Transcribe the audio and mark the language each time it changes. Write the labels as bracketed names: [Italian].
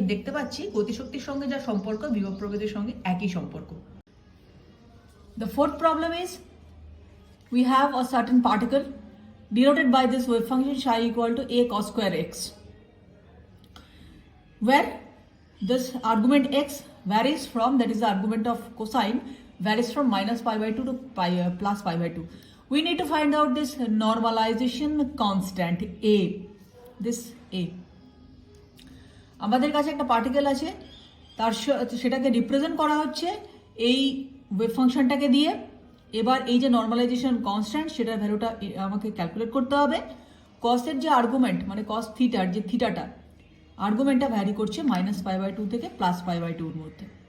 [Bangla] দেখতে পাচ্ছি গতিশক্তির সঙ্গে যা সম্পর্ক বিভব প্রভেদের সঙ্গে একই সম্পর্ক। [English] The fourth problem is we have a certain particle denoted by this wave function psi equal to a cos square x, where this argument x varies from, that is the argument of cosine, varies from minus pi by 2 to plus pi by 2. We need to find out this normalization constant a, this a. [Bangla] আমাদের কাছে একটা particle আছে, তার সেটাকে represent করা হচ্ছে এই wave ফাংশনটাকে দিয়ে। এবার এই যে নর্মালাইজেশন কনস্ট্যান্ট সেটার ভ্যালুটা আমাকে ক্যালকুলেট করতে হবে। কসের যে আর্গুমেন্ট মানে কস থিটার যে থিটাটা আর্গুমেন্টটা ভ্যারি করছে মাইনাস পাই বাই 2 থেকে প্লাস পাই বাই 2 এর মধ্যে।